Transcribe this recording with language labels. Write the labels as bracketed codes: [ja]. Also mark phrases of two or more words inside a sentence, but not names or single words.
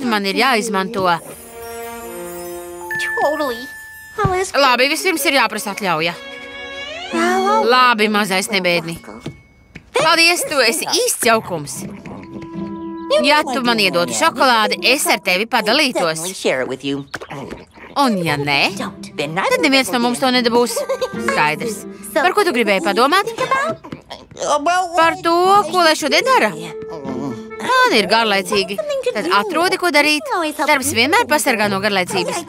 [lv] Tad man ir jāizmanto Totally. Labi, vispirms ir jāprasa atļauja. Labi, mazais nebēdni. Paldies, tu esi īsts jaukums. Ja tu man iedotu šokolādi, es ar tevi padalītos. [en] Share it with you. [lv] Un ja nē, tad neviens no mums to nedabūs. Skaidrs. Par ko tu gribēji padomāt? Par to, ko lai šodien dara. Man ir garlaicīgi. Tad atrodi, ko darīt. Darbs vienmēr pasargā no garlaicības.